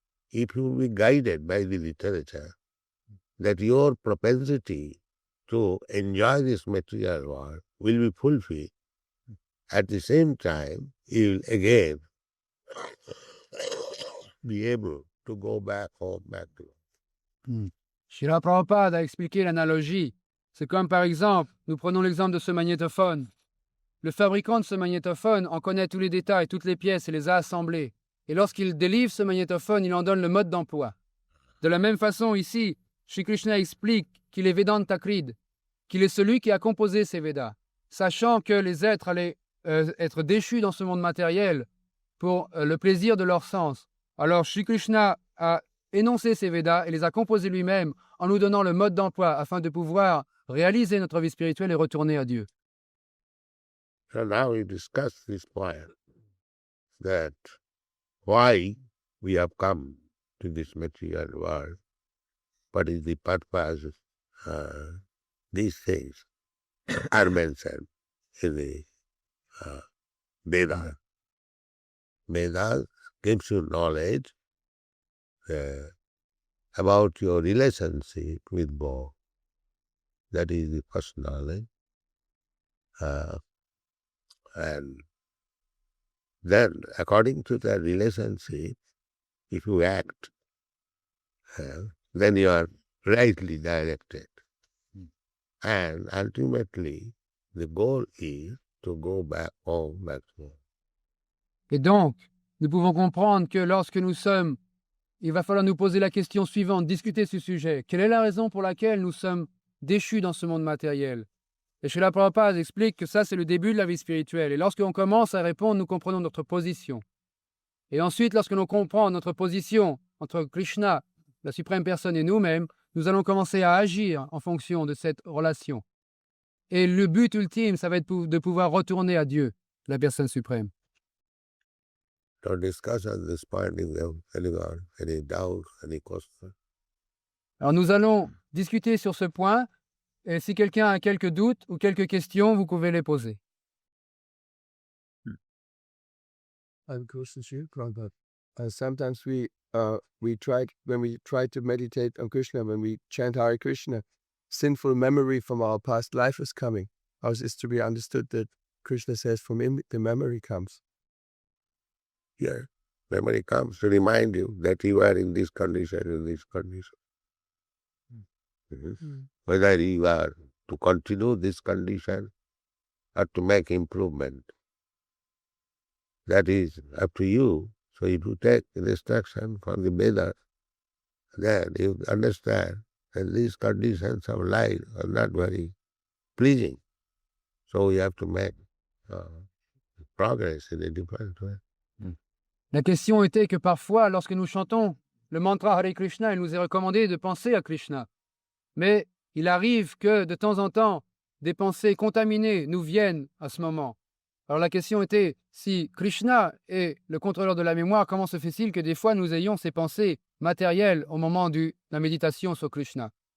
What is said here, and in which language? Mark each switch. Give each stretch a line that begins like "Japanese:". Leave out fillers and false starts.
English: If you will be guided by the literature, that your propensity to enjoy this material world will be fulfilled. At the same time, you will again be able to go back home, back to God.
French: Srila Prabhupada a expliqué l'analogie. C'est comme par exemple, nous prenons l'exemple de ce magnétophone. Le fabricant de ce magnétophone en connaît tous les détails, toutes les pièces et les a assemblées. Et lorsqu'il délivre ce magnétophone, il en donne le mode d'emploi. De la même façon, ici, Shri Krishna explique qu'il est Vedanta Krid, qu'il est celui qui a composé ces Védas, sachant que les êtres allaient être déchus dans ce monde matériel pour le plaisir de leur sens. Alors, Shri Krishna a énoncé ces Védas et les a composés lui-même en nous donnant le mode d'emploi afin de pouvoir réaliser notre vie spirituelle et retourner à Dieu.
English: So now we discuss this point, that why we have come to this material world, what is the purpose, these things are mentioned in the Vedas. Vedas gives you knowledge about your relationship with God. That is the first knowledge. And then, according to that relationship, if you act, then you are rightly directed. And ultimately, the goal is to go back home, back to home.
French: Et donc, nous pouvons comprendre que lorsque nous sommes, il va falloir nous poser la question suivante, discuter ce sujet. Quelle est la raison pour laquelle nous sommes déchus dans ce monde matériel? Et Srila Prabhupada explique que ça, c'est le début de la vie spirituelle. Et lorsqu'on commence à répondre, nous comprenons notre position. Et ensuite, lorsque l'on comprend notre position entre Krishna, la suprême personne, et nous-mêmes, nous allons commencer à agir en fonction de cette relation. Et le but ultime, ça va être de pouvoir retourner à Dieu, la personne suprême.
English: To discuss on this point if you have any doubt, any question.
French: Alors nous allons discuter sur ce point, et si quelqu'un a quelques doutes ou quelques questions, vous pouvez les poser.
English: I have a question to you, Prabhupada. Sometimes we try, when we try to meditate on Krishna, when we chant Hare Krishna, sinful memory from our past life is coming. How is this to be understood that Krishna says from him the memory comes? Here, memory comes to remind you that you are in this condition, in this condition. Whether you are to continue this condition or to make improvement. That is up to you. So if you take instruction from the Vedas, then you understand that these conditions of life are not very pleasing. So you have to make progress in a different way.
French: La question était que parfois, lorsque nous chantons le mantra Hare Krishna, il nous est recommandé de penser à Krishna. Mais il arrive que, de temps en temps, des pensées contaminées nous viennent à ce moment. Alors la question était, si Krishna est le contrôleur de la mémoire, comment se fait-il que des fois nous ayons ces pensées matérielles au moment de la méditation sur Krishna?